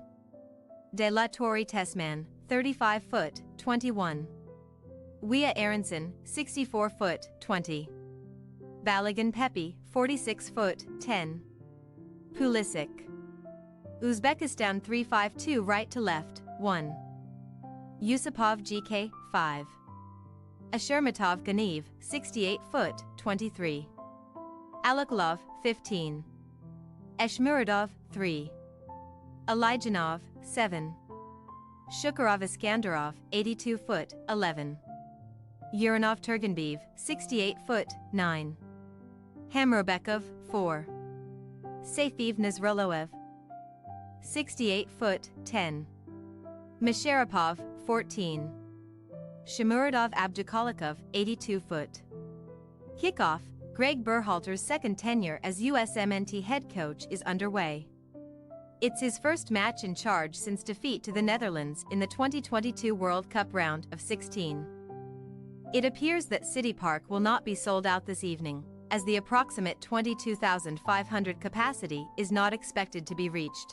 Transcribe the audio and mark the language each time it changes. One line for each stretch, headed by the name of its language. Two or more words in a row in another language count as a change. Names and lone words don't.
English: De La Torre Tessman, 35 foot, 21. Weah Aronson, 64 foot, 20. Balogun Pepi, 46 foot, 10. Pulisic. Uzbekistan 3-5-2 right to left, 1. Yusupov GK, 5. Ashurmatov Ganiv, 68 foot, 23. Alaklov, 15. Eshmuradov, 3. Alijanov, 7. Shukurov Iskandarov, 82 foot, 11. Uranov Turganbeev, 68 foot, 9. Hamrobekov, 4. Saifiv Nazroloev, 68 foot, 10. Misharapov, 14. Shamuradov Abdukalikov, 82 foot. Kickoff: Gregg Berhalter's second tenure as USMNT head coach is underway. It's his first match in charge since defeat to the Netherlands in the 2022 World Cup round of 16. It appears that City Park will not be sold out this evening, as the approximate 22,500 capacity is not expected to be reached.